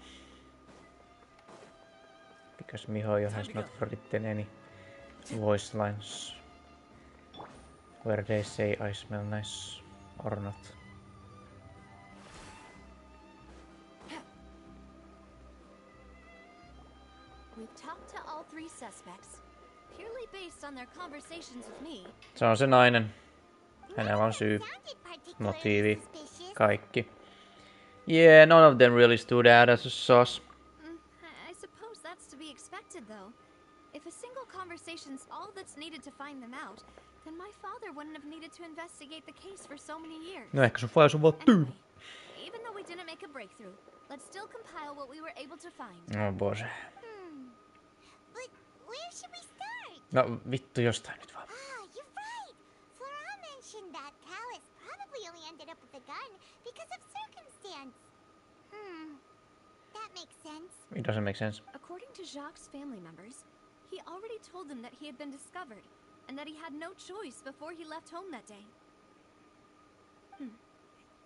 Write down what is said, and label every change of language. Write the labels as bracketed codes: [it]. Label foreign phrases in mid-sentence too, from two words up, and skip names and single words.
[en] Because Mihoyo has not written any voice lines where they say I smell nice or not. We've talked to all three suspects, purely based on their conversations with me. [fi] Se on se nainen. Hänellä on syy, motiivi, kaikki. [en] Yeah, none of them really stood out as a sus. I suppose that's to be expected, though. If a single conversation's all that's needed to find them out, then my father wouldn't have needed to investigate the case for so many years. [fi] No ehkä sun faisu on vaan tyyli. [en] Even though we didn't make a breakthrough, let's still compile what we were able to find. Oh bože. But where should we start? [fi] No vittu jostain nyt vaan. [en] You're right. Flora mentioned that Callus probably only ended up with a gun because of circumstance. That makes sense. It doesn't make sense. According to Jacques' family members, he already told them that he had been discovered, and that he had no choice before he left home that day.